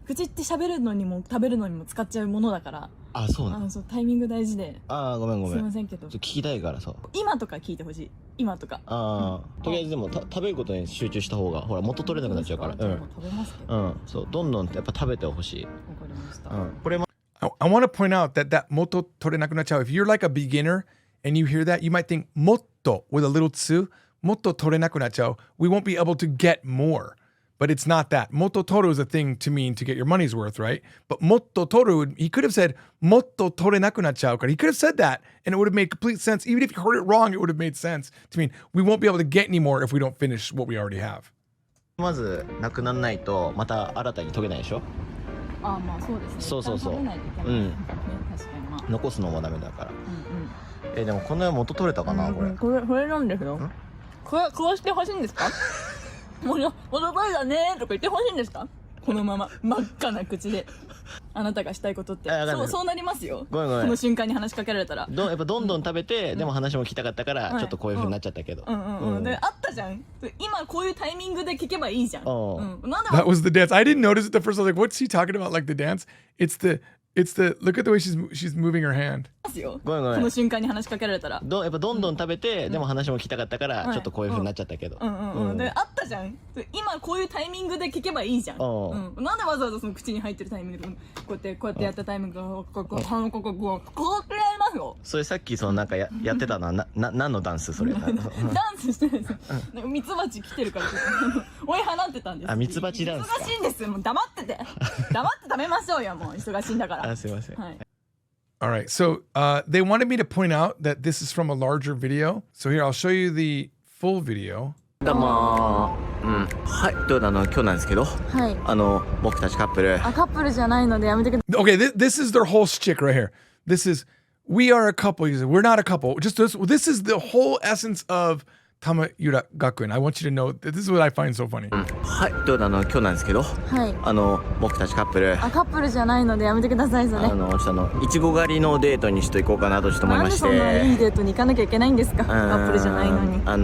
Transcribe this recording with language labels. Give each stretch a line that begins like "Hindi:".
Japanese: 口って喋るのにも食べるのにも使っちゃうものだから。あ、そうなの？タイミング大事で。ごめん。すいませんけど。聞きたいからさ。今とか聞いてほしい。今とか。とりあえずでも食べることに集中した方がほら元取れなくなっちゃうから。食べますけど。そうどんどんやっぱ食べてほしい。わかりました。これも。
English: I want to point out that moto torenakunachao, if you're like a beginner and you hear that, you might think motto with a little tsu, motto torenakunachao, we won't be able to get more. But it's not that. Motto toru is a thing to mean to get your money's worth, right? But motto toru, he could have said motto torenakunachao. He could have said that and it would have made complete sense. Even if you heard it wrong, it would have made sense to mean we won't be able to get any more if we don't finish what we already have.
Japanese: まずなくならないとまた新たに研げないでしょ？まあそうですね。そう。確かに残すのもダメだから。でもこの元取れたかな、これ。これなんですよ。これ食わしてほしいんですか？もう元取れだねとか言ってほしいんですか？このまま真っ赤な口であなたがしたいことってそうなりますよ。ごめん。この瞬間に話しかけられたらやっぱどんどん食べて、でも話も聞きたかったからちょっとこういう風になっちゃったけど。であったじゃん。今こういうタイミングで聞けばいいじゃん。
English: That was the dance. I didn't notice it the first time. I was like, what's he talking about? Like the dance? It's the look at the way she's moving her hand.
Japanese: ごめん。この瞬間に話しかけられたらやっぱどんどん食べて、でも話も聞きたかったからちょっとこういう風になっちゃったけど。であったじゃん。今こういうタイミングで聞けばいいじゃん。なんでわざわざその口に入ってるタイミングでこうやってやったタイミングがこうやってやりますよ。それさっきそのなんかやってたな、何のダンスそれ？ダンスしてるんですよ。ミツバチ来てるから追い放ってたんです。ミツバチダンスか。忙しいんですよ。もう黙ってて食べましょうよ。もう忙しいんだから。すいません。
English: All right, so they wanted me to point out that this is from a larger video. So here, I'll show you the full video.
Japanese: どうもはい、という今日なんですけど、僕たちカップル。カップルじゃないのでやめてください。
English: Okay, this is their whole shtick right here. This is, we are a couple. We're not a couple. Just this is the whole essence of Tamayura Gakuen. I want you to know that this is what I find so funny.
Japanese: はい、どうだ今日なんですけど、はい僕たちカップル、あカップルじゃないのでやめてくださいそれちょっといちご狩りのデートにちょっと行こうかなとちょっと思いまして。なんでそんないいデートに行かなきゃいけないんですかカップルじゃないのに